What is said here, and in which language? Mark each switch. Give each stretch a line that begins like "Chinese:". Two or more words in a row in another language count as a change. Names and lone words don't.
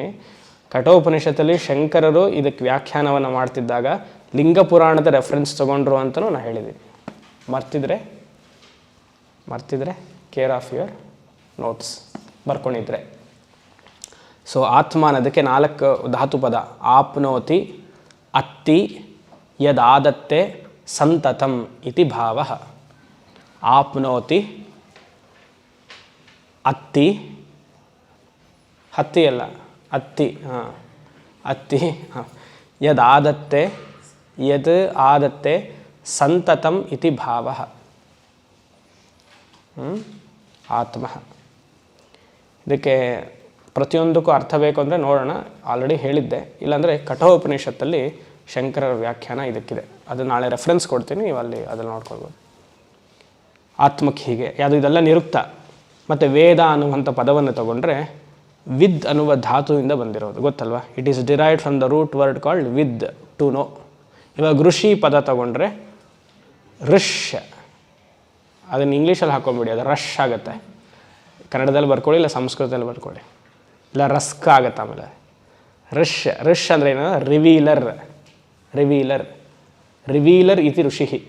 Kannada: ಕಠ ಉಪನಿಷತ್ತಲ್ಲಿ ಶಂಕರರು ಇದಕ್ಕೆ ವ್ಯಾಖ್ಯಾನವನ್ನು ಮಾಡ್ತಿದ್ದಾಗ ಲಿಂಗ ಪುರಾಣದ ರೆಫರೆನ್ಸ್ ತೊಗೊಂಡ್ರು ಅಂತಲೂ ನಾನು ಹೇಳಿದ್ದೀನಿ. ಮರ್ತಿದ್ರೆ
English: care of your notes
Kannada: ಬರ್ಕೊಂಡಿದ್ರೆ. ಸೊ ಆತ್ಮ ಅನ್ನೋದಕ್ಕೆ 4 ಧಾತು ಪದ.
Sanskrit: ಆಪ್ನೋತಿ, ಅತ್ತಿ, ಯದಾದತ್ತೆ, ಸಂತತಂ ಇತಿ ಭಾವ. ಆಪ್ನೋತಿ, ಅತ್ತಿ,
Kannada: ಹತ್ತಿ ಅಲ್ಲ
Sanskrit: ಅತ್ತಿ, ಹಾಂ ಅತ್ತಿ, ಹಾಂ, ಯದಾದತ್ತೆ, ಯದ್ ಆದತ್ತೆ, ಸಂತತಂ ಇತಿ ಭಾವ. ಆತ್ಮ.
Kannada: ಇದಕ್ಕೆ ಪ್ರತಿಯೊಂದಕ್ಕೂ ಅರ್ಥ ಬೇಕು ಅಂದರೆ ನೋಡೋಣ, ಆಲ್ರೆಡಿ ಹೇಳಿದ್ದೆ. ಇಲ್ಲಾಂದರೆ ಕಠೋಪನಿಷತ್ತಲ್ಲಿ ಶಂಕರರ ವ್ಯಾಖ್ಯಾನ ಇದಕ್ಕಿದೆ, ಅದು ನಾಳೆ ರೆಫರೆನ್ಸ್ ಕೊಡ್ತೀನಿ, ನೀವು ಅಲ್ಲಿ ಅದನ್ನು ನೋಡ್ಕೊಳ್ಬೋದು. ಆತ್ಮಕ್ಕೆ ಹೀಗೆ ಯಾವುದು ಇದೆಲ್ಲ ನಿರುಕ್ತ. ಮತ್ತು ವೇದ ಅನ್ನುವಂಥ ಪದವನ್ನು ತಗೊಂಡ್ರೆ ವಿದ್ ಅನ್ನುವ ಧಾತುವಿಂದ ಬಂದಿರೋದು, ಗೊತ್ತಲ್ವಾ?
English: It is derived from the root word called vid, to know.
Kannada: ಇವಾಗ ಋಷಿ ಪದ ತಗೊಂಡ್ರೆ ಋಷ್, ಅದನ್ನು ಇಂಗ್ಲೀಷಲ್ಲಿ ಹಾಕೊಂಡ್ಬಿಡಿ, ಅದು ರಶ್ ಆಗುತ್ತೆ. ಕನ್ನಡದಲ್ಲಿ ಬರ್ಕೊಳ್ಳಿ, ಇಲ್ಲ ಸಂಸ್ಕೃತದಲ್ಲಿ ಬರ್ಕೊಳ್ಳಿ, ಇಲ್ಲ ರಸ್ಕ ಆಗುತ್ತೆ. ಆಮೇಲೆ ಋಷ್ ಅಂದರೆ ಏನು? ರಿವೀಲರ್.
Sanskrit: ರಿವೀಲರ್ ಇತಿ ಋಷಿ.